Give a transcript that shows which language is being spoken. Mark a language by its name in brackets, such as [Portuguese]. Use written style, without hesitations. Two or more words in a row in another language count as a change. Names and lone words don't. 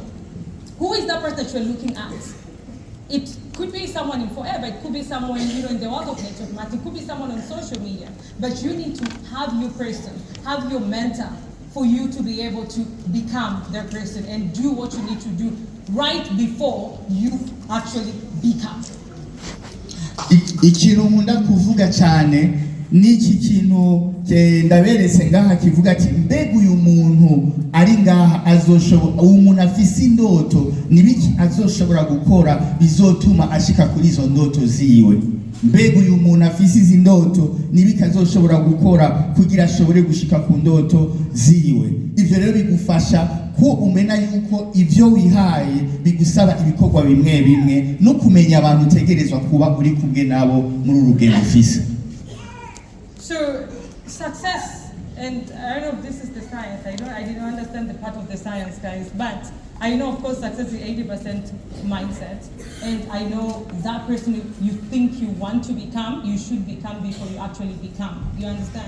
[English] Who is that person that you're looking at? It could be someone in forever, it could be someone, you know, in the world of network marketing, it could be someone on social media. But you need to have your person, have your mentor for you to be able to become their person and do what you need to do right before you actually become. [Rundi] Ikintu nkunda kuvuga cyane n'iki kintu ndaberetse ngaha kivuga ati mbega uyu muntu ari ngaha azoshobora, umuntu afise indoto nibiki azoshobora gukora bizotuma ashika kuri izo ndoto ziwe. Mbega uyu muntu afise izi ndoto nibiki azoshobora gukora kugira ashobore gushika ku ndoto ziwe. Ivyo rero bigufasha ko umena yuko ivyo wihaye bigusaba ibikorwa bimwe bimwe no kumenya abantu utegerezwa kuba uri kumwe nabo muri urugendo ufise. [English] So success, and I don't know if this is the science, I didn't understand the part of the science, guys, but I know, of course, success is 80% mindset, and I know that person you think you want to become, you should become before you actually become, you understand?